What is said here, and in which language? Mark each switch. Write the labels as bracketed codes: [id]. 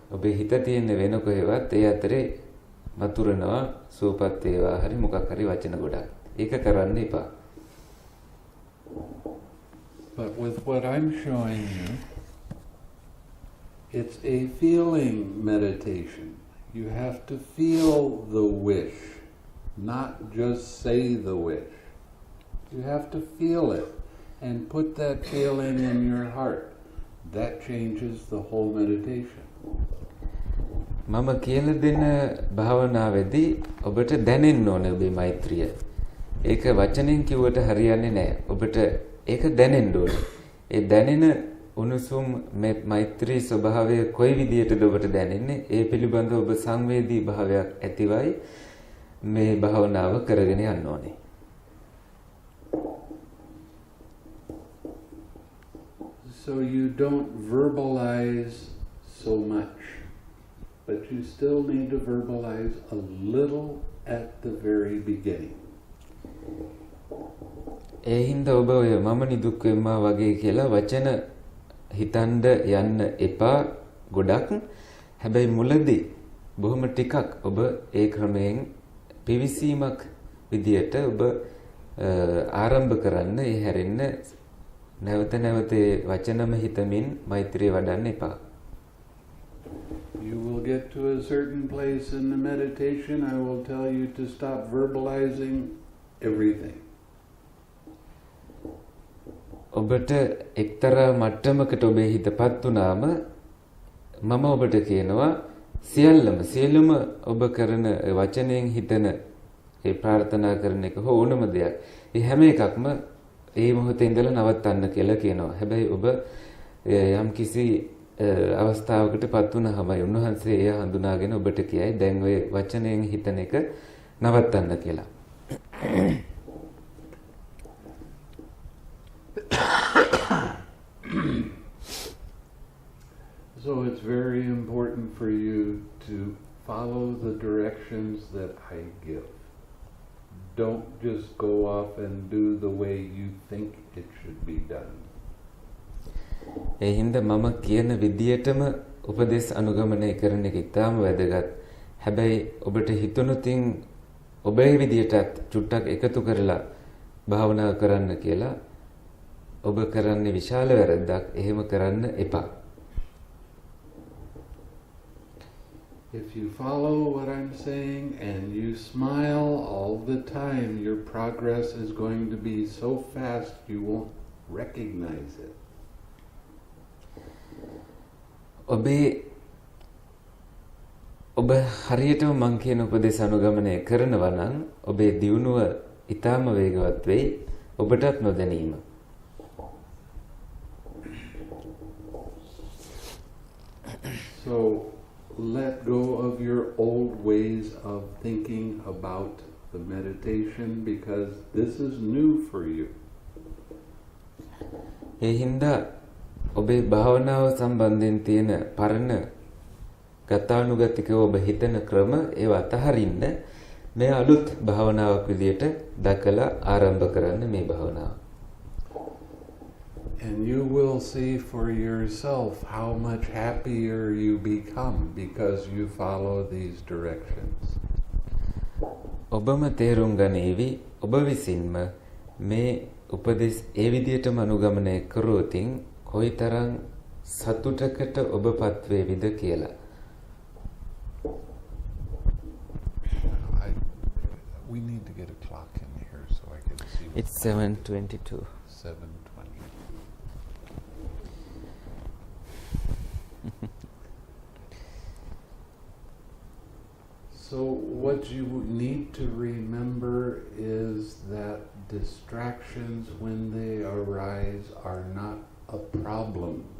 [si] ඔබේ හිත තියෙන වෙන කොහෙවත් ඒ අතරේ මතුරනවා සුවපත් වේවා හරි මොකක් හරි වචන ගොඩක්. ඒක කරන්න එපා. [en] But with what I'm showing you, it's a feeling meditation. You have to feel the wish, not just say the wish. You have to feel it and put that feeling in your heart. That changes the whole meditation. [si] මම කියලා දෙන භාවනාවේදී ඔබට දැනෙන්න ඕනේ ඔබේ මෛත්‍රිය. ඒක වචනෙන් කිව්වට හරියන්නේ නැහැ. ඔබට ඒක දැනෙන්න ඕනේ. ඒ දැනෙන උණුසුම් මේ මෛත්‍රී ස්වභාවය කොයි විදියටද ඔබට දැනෙන්නේ? ඒ පිළිබඳව ඔබ සංවේදී භාවයක් ඇතිවයි මේ භාවනාව කරගෙන යන්න ඕනේ. [en] So you don't verbalize so much, but you still need to verbalize a little at the very beginning. [si] ඒ හින්දා ඔබ ඔය මම නිදුක් වෙම්මා වගේ කියලා වචන හිතන්න යන්න එපා ගොඩක්. හැබැයි මුලදී බොහොම ටිකක් ඔබ ඒ ක්‍රමයෙන් පිවිසීමක් විදියට ඔබ ආරම්භ කරන්න. ඒ හැරෙන්න නැවත නැවත වචනම හිතමින් මෛත්‍රිය වඩන්න එපා. [en] You will get to a certain place in the meditation. I will tell you to stop verbalizing everything. [si] ඔබට එක්තරා මට්ටමකට ඔබේ හිතපත් වුණාම මම ඔබට කියනවා සියල්ලම ඔබ කරන වචනයෙන් හිතන ඒ ප්‍රාර්ථනා කරන එක හෝ ඕනම දෙයක් ඒ හැම එකක්ම ඒ මොහොතේ ඉඳලා නවත්තන්න කියලා කියනවා. හැබැයි ඔබ යම් කිසි අවස්ථාවකටපත් වුණාමයි උන්වහන්සේ එය හඳුනාගෙන ඔබට කියයි දැන් ඔය වචනයෙන් හිතන එක නවත්තන්න කියලා. [en] So it's very important for you to follow the directions that I give. Don't just go off and do the way you think it should be done. [si] ඒ හින්දා මම කියන විදියටම උපදේශ අනුගමනය කරන එක ඉතාම වැදගත්. හැබැයි ඔබට හිතුණුතින් ඔබේ විදියටත් චුට්ටක් එකතු කරලා භාවනා කරන්න කියලා ඔබ කරන්නේ විශාල වැරද්දක්. එහෙම කරන්න එපා. [en] If you follow what I'm saying and you smile all the time, your progress is going to be so fast you won't recognize it. [si] ඔබ හරියටම මං කියන උපදේශ අනුගමනය කරනවා නම් ඔබේ දියුණුව ඊටාම වේගවත් වෙයි. ඔබටත් නොදැනීම. [en] So let go of your old ways of thinking about the meditation because this is new for you. [si] ඒ හින්දා ඔබේ භාවනාව සම්බන්ධයෙන් තියෙන පරණ ගතානුගතිකව ඔබ හිතන ක්‍රම ඒව අතහරින්න මේ අලුත් භාවනාවක් විදියට දැකලා ආරම්භ කරන්න මේ භාවනාව. [en] And you will see for yourself how much happier you become because you follow these directions. [si] ඔබම තේරුම් ගනීවි ඔබ විසින්ම මේ උපදෙස් ඒ විදියටම අනුගමනය කරොතින් කොයිතරම් සතුටකට ඔබපත් වේවිද කියලා. [en] We need to get a clock in here so I can see. It's 7:22. 7:20. So what you need to remember is that distractions, when they arise, are not a problem.